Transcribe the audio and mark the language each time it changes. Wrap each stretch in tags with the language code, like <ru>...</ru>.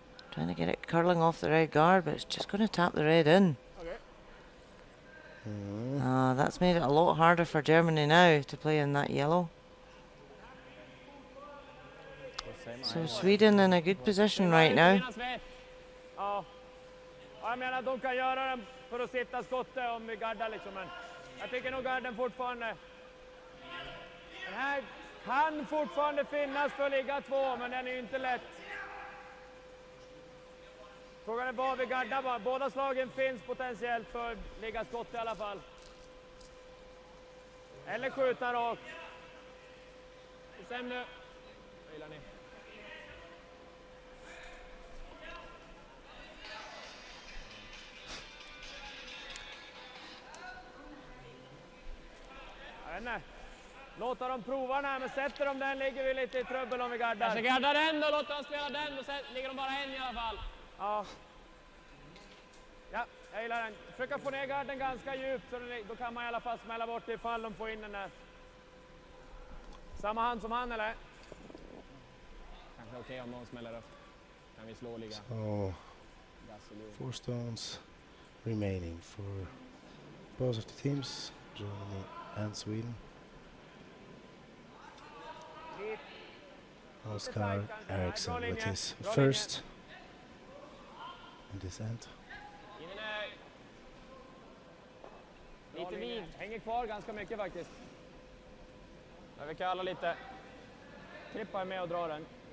<en>Trying to get it curling off the red guard, but it's just going to tap the red in. That's made it a lot harder for Germany now to play in that yellow. So Sweden in a good position right now.</en> <sv>Ja, jag menar de kan göra den för att sitta skottet om vi gaddar liksom, men jag tycker nog garden fortfarande. Den här kan fortfarande finnas för att ligga 2, men den är ju inte lätt. Frågan är var vi gaddar bara. Båda slagen finns potentiellt för att ligga skott i alla fall. Eller skjuta rakt. Bestäm nu. Jag gillar ni. Jag vet inte. Låta dem prova den här, men sätter de den ligger vi lite i trubbel om vi gaddar. Kanske garda den då, låt dem spela den och sen ligger de bara en i alla fall. Ja. Ja, jag gillar den. Försöka få ner garden ganska djupt så då kan man i alla fall smälla bort det ifall de får in den där. Samma hand som han eller? Kanske okej om någon smäller upp. Kan vi slå och ligga.</sv> <en>So 4 stones remaining for both of the teams, Germany and Sweden. Oscar Eriksson with his first in this end.</en> <sv>Lite vid. Hänger kvar ganska mycket faktiskt. Jag vill kalla lite. Trippa är med och dra den.</sv>